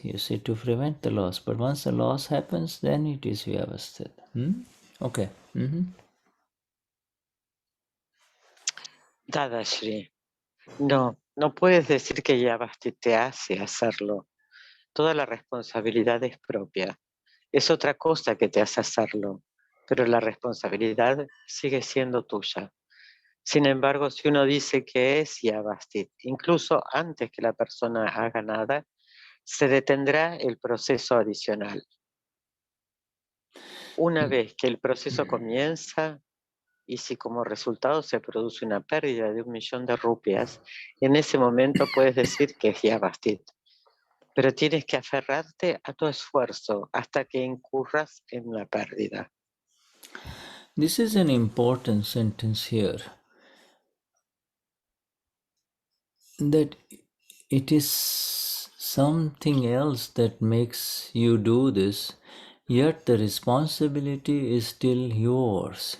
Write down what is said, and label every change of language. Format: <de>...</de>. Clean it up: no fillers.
<en>You see, to prevent the loss. But once the loss happens, then it is Vyavasthit. Okay.</en> <es>Dadashri, no puedes decir que Vyavasthit te hace hacerlo. Toda la responsabilidad es propia. Es otra cosa que te hace hacerlo, pero la responsabilidad sigue siendo tuya. Sin embargo, si uno dice que es Vyavasthit, incluso antes que la persona haga nada, se detendrá el proceso adicional. Una vez que el proceso comienza, y si como resultado se produce una pérdida de 1,000,000 de rupias, en ese momento puedes decir que es Vyavasthit. Pero tienes que aferrarte a tu esfuerzo hasta que incurras en la pérdida.</es> <en>This is an important sentence here. That it is something else that makes you do this, yet the responsibility is still yours.</en>